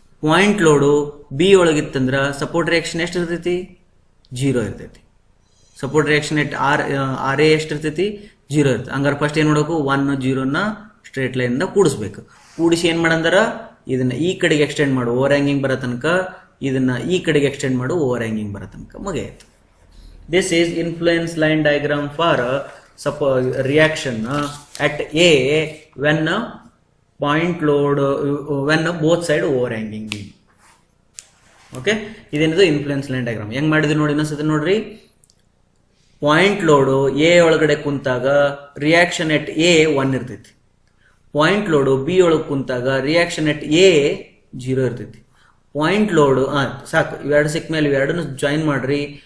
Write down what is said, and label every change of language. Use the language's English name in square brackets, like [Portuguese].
[Kannada] Point load B ಒಳಗಿತ್ತಂದ್ರ support reaction ಎಷ್ಟಿರ್ತೈತಿ? 0 ಇರ್ತೈತಿ. Support reaction R A ಎಷ್ಟಿರ್ತೈತಿ? 0 ಇರ್ತೈತಿ. ಹಂಗಾರೆ ಫಸ್ಟ್ ಏನ್ ಮಾಡಬೇಕು? 1 0ನ ಸ್ಟ್ರೇಟ್ ಲೈನ್ ಕೂಡಿಸ್ಬೇಕು. ಕೂಡಿಸಿ ಏನ್ ಮಾಡಂದ್ರ ಇದನ್ನ ಈ ಕಡೆಗೆ ಎಕ್ಸ್ಟೆಂಡ್ ಮಾಡು ಓವರ್ ಹ್ಯಾಂಗಿಂಗ್ ಬರೋ ತನಕ, ಇದನ್ನ ಈ ಕಡೆಗೆ ಎಕ್ಸ್ಟೆಂಡ್ ಮಾಡು ಓವರ್ ಹ್ಯಾಂಗಿಂಗ್ ಬರೋ ತನಕ ಮುಗಿಯಿತು. [English] This is influence line diagram for reaction at A when point load when both side overhanging beam. [Kannada] Okay, ಇದೇನಿದು ಇನ್ಫ್ಲೂಯೆನ್ಸ್ ಲೈನ್ ಡಯಾಗ್ರಾಮ್. ಹೆಂಗ್ ಮಾಡಿದ್ವಿ ನೋಡಿ ಇನ್ನೊಂದ್ಸತಿ ನೋಡ್ರಿ. ಪಾಯಿಂಟ್ ಲೋಡು ಎ ಒಳಗಡೆ ಕುಂತಾಗ ರಿಯಾಕ್ಷನ್ ಎಟ್ ಎ 1 ಇರ್ತೈತಿ. ಪಾಯಿಂಟ್ ಲೋಡು ಬಿ ಒಳಗೆ ಕುಂತಾಗ ರಿಯಾಕ್ಷನ್ ಎಟ್ ಎ 0 ಇರ್ತೈತಿ. ಪಾಯಿಂಟ್ ಲೋಡು ಸಾಕು, ಇವೆರಡು ಸಿಕ್ಕ ಮೇಲೆ ಇವೆರಡನ್ನು ಜಾಯಿನ್ ಮಾಡ್ರಿ.